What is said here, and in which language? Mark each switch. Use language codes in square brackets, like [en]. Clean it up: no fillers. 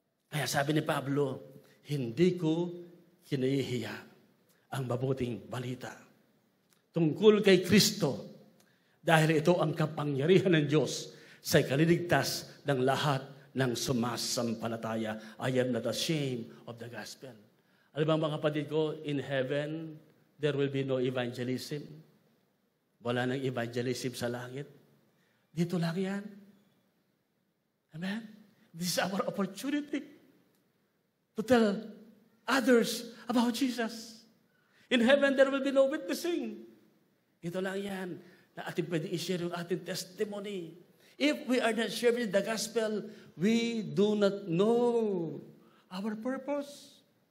[tl] Kaya sabi ni Pablo, hindi ko kinahihiya ang mabuting balita tungkol kay Kristo dahil ito ang kapangyarihan ng Diyos sa ikaliligtas ng lahat ng sumasampalataya. [en] I am not ashamed of the gospel. [tl] Alam mo mga kapatid ko, [en] in heaven, there will be no evangelism. [tl] Wala nang evangelism sa langit. Dito lang yan. Amen? [en] This is our opportunity to tell others about Jesus. In heaven, there will be no witnessing. [tl] Ito lang yan, na ating pwede i-share yung ating testimony. [en] If we are not sharing the gospel, we do not know our purpose.